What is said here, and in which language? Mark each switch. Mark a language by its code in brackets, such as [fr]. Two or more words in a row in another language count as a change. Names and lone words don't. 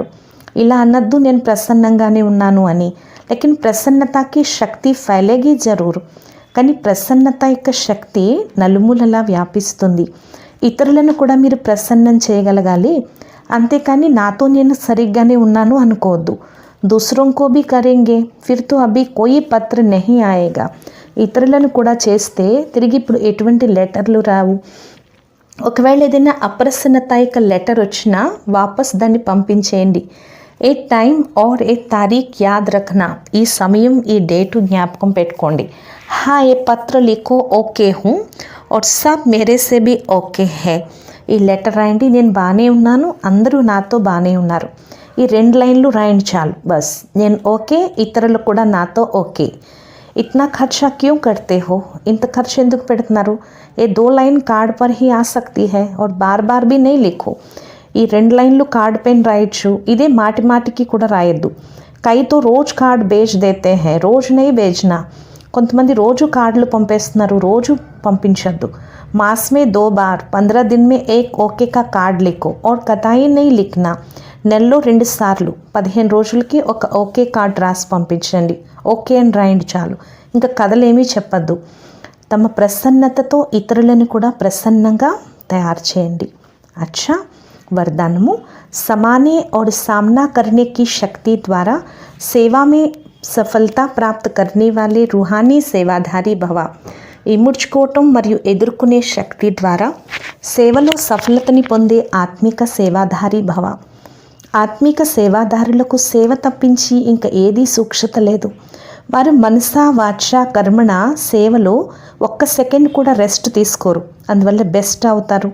[te] ఇలా అనద్దు నేను ప్రసన్నంగానే ఉన్నాను అని, [hi] लेकिन प्रसन्नता की शक्ति फैलेगी ज़रूर. [te] కానీ ప్రసన్నత యొక్క శక్తి నలుమూలలా వ్యాపిస్తుంది. ఇతరులను కూడా మీరు ప్రసన్నం చేయగలగాలి. అంతేకాని నాతో నేను సరిగ్గానే ఉన్నాను అనుకోవద్దు. [hi] దూసరోं को भी करेंगे फिर तो अभी कोई पत्र नहीं आएगा. [te] ఇతరులను కూడా చేస్తే తిరిగి ఇప్పుడు ఎటువంటి లెటర్లు రావు. ఒకవేళ ఏదైనా అప్రసన్నత యొక్క లెటర్ వచ్చినా వాపస్ దాన్ని పంపించేయండి. [hi] ये टाइम और ये तारीख़ याद रखना, [te] ఈ సమయం ఈ డేటు జ్ఞాపకం పెట్టుకోండి. [hi] हाँ ये पत्र लिखो ओके हूँ और सब मेरे से भी ओके है. [te] ఈ లెటర్ రాయండి, నేను బాగానే ఉన్నాను, అందరూ నాతో బాగానే ఉన్నారు. ఈ 2 లైన్లు రాయండి చాలు. బస్ నేను ఓకే, ఇతరులు కూడా నాతో ఓకే. [hi] इतना खर्चा क्यों करते हो, [te] ఇంత ఖర్చు ఎందుకు పెడుతున్నారు. [hi] ये 2 लाइन कार्ड पर ही आ सकती है और बार बार भी नहीं लिखो. [te] ఈ 2 లైన్లు కార్డ్ పైన రాయొచ్చు, ఇదే మాటి మాటికి కూడా రాయొద్దు. [hi] कई तो रोज़ कार्ड भेज देते हैं, रोज़ नहीं भेजना. [te] కొంతమంది రోజు కార్డులు పంపేస్తున్నారు, రోజు పంపించద్దు. [hi] मास में 2 बार 15 दिन में एक ओके का कार्ड लिखो और कताई नहीं लिखना. [te] నెలలో 2 సార్లు 15 రోజులకి ఒక ఓకే కార్డ్ రాసి పంపించండి. ఓకే అని రాయండి చాలు, ఇంకా కథలేమీ చెప్పద్దు. తమ ప్రసన్నతతో ఇతరులను కూడా ప్రసన్నంగా తయారు చేయండి. [hi] అచ్చా वरदानमु समाने और सामना करने की शक्ति द्वारा सेवा में सफलता प्राप्त करने वाले रूहानी सेवाधारी भव. [te] ఇముడ్చుకోవటం మరియు ఎదుర్కొనే శక్తి ద్వారా సేవలో సఫలతని పొందే ఆత్మిక సేవాధారి భవ. ఆత్మిక సేవాదారులకు సేవ తప్పించి ఇంకా ఏదీ సూక్ష్మత లేదు. వారు మనసా వాచ కర్మణ సేవలో 1 సెకండ్ కూడా రెస్ట్ తీసుకోరు, అందువల్ల బెస్ట్ అవుతారు.